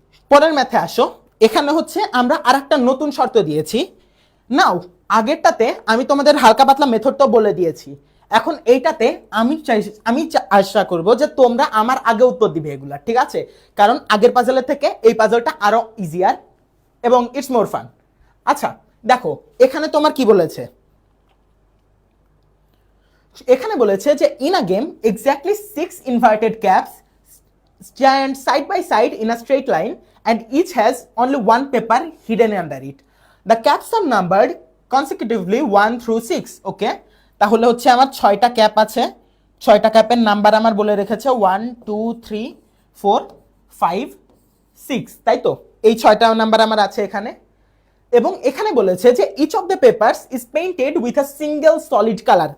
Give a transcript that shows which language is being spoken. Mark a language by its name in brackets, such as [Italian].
[Bangla] পরের ম্যাথে আসো। এখানে হচ্ছে আমরা আরেকটা নতুন শর্ত দিয়েছি। নাও আগেরটাতে আমি তোমাদের হালকা পাতলা মেথডটাও বলে দিয়েছি, এখন এইটাতে আমি আশা করব যে তোমরা আমার আগে উত্তর দিবে এগুলা, ঠিক আছে? কারণ আগের পাজলের থেকে এই পাজলটা আরো ইজিয়ার এবং [English] It's more fun. [Bangla] আচ্ছা দেখো এখানে তোমার কি বলেছে, এখানে বলেছে যে [English] In a game exactly 6 inverted caps stand side by side in a straight line and each has only one paper hidden under it. The caps are numbered consecutively 1 through 6. [Bangla] ওকে, তাহলে হচ্ছে আমার 6টা ক্যাপ আছে, 6টা ক্যাপের নাম্বার আমার বলে রেখেছে 1 2 3 4 5 6, তাই তো? এই 6টা নাম্বার আমার আছে এখানে। এবং এখানে বলেছে যে [English] Each of the papers is painted with a single solid colour.